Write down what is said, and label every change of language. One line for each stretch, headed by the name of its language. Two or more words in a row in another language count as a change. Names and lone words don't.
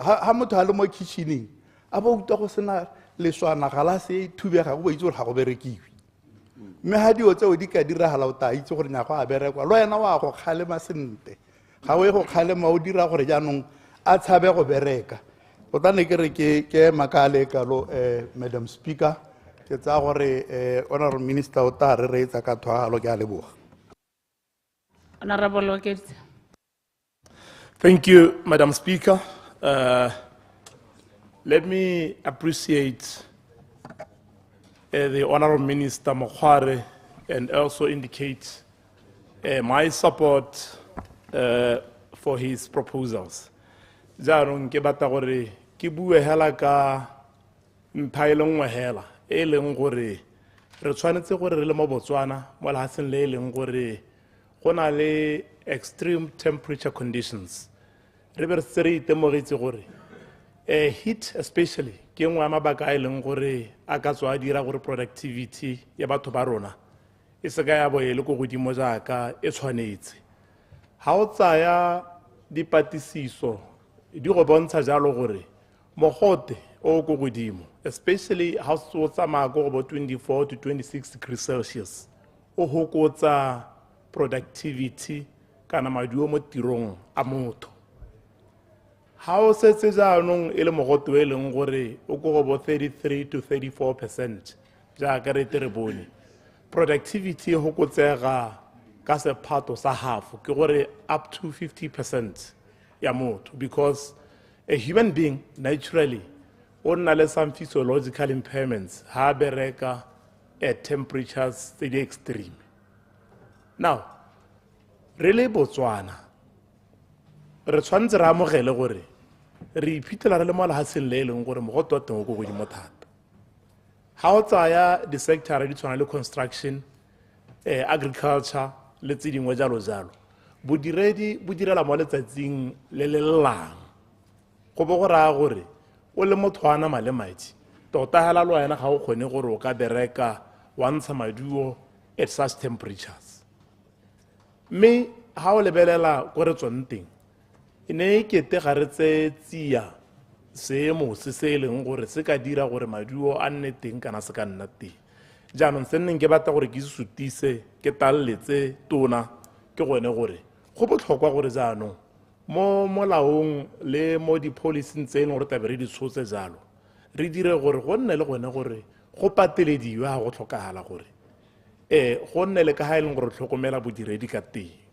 Tswana: ha motho a le mo kitchening a ba utlwa go sena leswana galase e thubega go ba itse gore ga go berekiwe mme ha dio tseo di ka diragala o ta itse gore nya go a berekwa lo yena wa go kgalema sente ga o e go kgalema o dira gore jaanong a tshabe go bereka o tla ne ke re ke makale ka lo
English: Madam Speaker
Tswana: ke tsa gore
English: honorable minister
Tswana: o ta re reetsa ka thwalo ke a leboga.
English: Honorable 𝗦𝗘𝗦𝗦𝗧𝗜𝗏. Thank you, Madam Speaker. Let me appreciate the Honorable Minister 𝗦𝗘𝗦𝗦𝗜𝗏 and also indicate my support for his proposals.
Tswana: Jaanong ke batla gore ke bue hela ka mpha e le nngwe hela e leng gore re tshwanetse gore re le mo Botswana mo lehatsheng le e leng gore go na le
English: extreme temperature conditions.
Tswana: Re be re se re itemogetse gore
English: heat especially
Tswana: ke nngwe ya mabaka a e leng gore a ka tswa a dira gore productivity ya batho ba rona e se ka ya bo e le go godimo jaaka e tshwanetse. Ha o tsaya dipatlisiso di go bontsha jalo gore mogote o go godimo especially ha o tsamaya go bo
English: 24 to 26 degrees Celsius
Tswana: o hokotsa productivity kana maduo mo tirong a motho. Ha o setse jaanong e le mogote e leng gore o go bo 33 to 34% jaaka re tere bone productivity e hokotsega ka sephato sa half ke gore
English: up to 50%
Tswana: ya motho
English: because a human being naturally
Tswana: o nna le
English: some physiological impairments
Tswana: ha bereka
English: at temperatures
Tswana: tse di extreme.
English: Now really
Tswana: Botswana re tshwanetse re amogele gore re iphitlhela re le mo lehatsheng le e leng gore mogote wa teng o go godimo thata. Ha o tsaya di-sector di tshwana le
English: construction agriculture
Tswana: le tse dingwe jalo jalo bodiredi bo direla mo letsatsing le le llang go bo go raya gore o le motho a nama le madi tota hela lo wena ga o kgone gore o ka bereka wa ntsha maduo
English: at such temperatures.
Tswana: Mme ha o lebelela go re tswang teng e ne e kete ga re tse tsia seemo se se leng gore se ka dira gore maduo a nne teng kana se ka nna teng. Jaanong se nneng ke batla gore ke sutise ke taletse tona ke gone gore go botlhokwa gore jaanong mo molaong le mo di-policy tse leng gore tabe re di tshotse jalo re dire gore go nne le gone gore go patelediwe ha go tlhokagala gore go nne le ka ha e leng gore tlhokomela bodiredi ka teng.